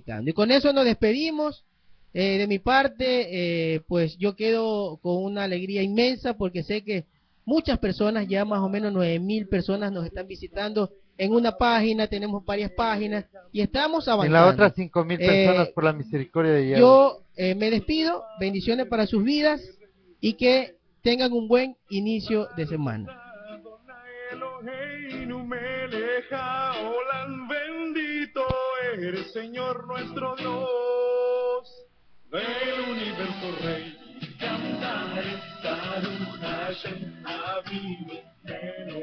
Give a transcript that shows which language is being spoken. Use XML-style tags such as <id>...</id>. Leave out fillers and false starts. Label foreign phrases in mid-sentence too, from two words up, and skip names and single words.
<es>Y con eso nos despedimos. De mi parte, pues yo quedo con una alegría inmensa porque sé que muchas personas, ya más o menos 9,000 personas nos están visitando en una página, tenemos varias páginas y estamos avanzando. En la otra 5,000 personas por la misericordia de Yahweh. Yo me despido, bendiciones para sus vidas y que tengan un buen inicio de semana.</es> <he>אלוהינו מלך העולם,</he> <es>bendito eres, Señor nuestro Dios, del universo Rey. Cantaré</es> <he>ברוך השם אבינו.</he>